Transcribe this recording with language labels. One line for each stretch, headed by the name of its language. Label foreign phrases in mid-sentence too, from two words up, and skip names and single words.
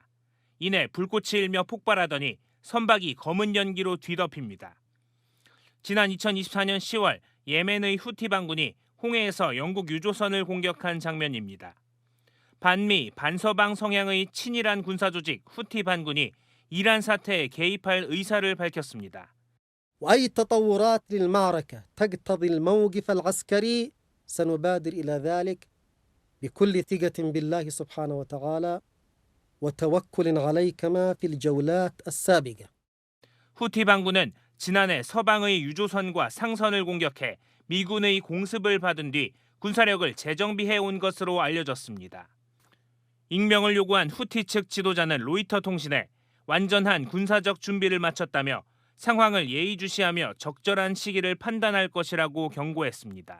Korean: 이내 불꽃이 일며 폭발하더니 선박이 검은 연기로 뒤덮입니다. 지난 2024년 10월 예멘의 후티 반군이 홍해에서 영국 유조선을 공격한 장면입니다. 반미, 반서방 성향의 친이란 군사조직 후티 반군이 이란 사태에 개입할 의사를 밝혔습니다.
Arabic: وأي تطورات للمعركة تقتضي الموقف العسكري سنبادر إلى ذلك بكل ثقة بالله سبحانه وتعالى وتوكل عليه كما في الجولات السابقة.
Korean: 후티 반군은 지난해 서방의 유조선과 상선을 공격해 미군의 공습을 받은 뒤 군사력을 재정비해 온 것으로 알려졌습니다. 익명을 요구한 후티 측 지도자는 로이터 통신에 완전한 군사적 준비를 마쳤다며 상황을 예의주시하며 적절한 시기를 판단할 것이라고 경고했습니다.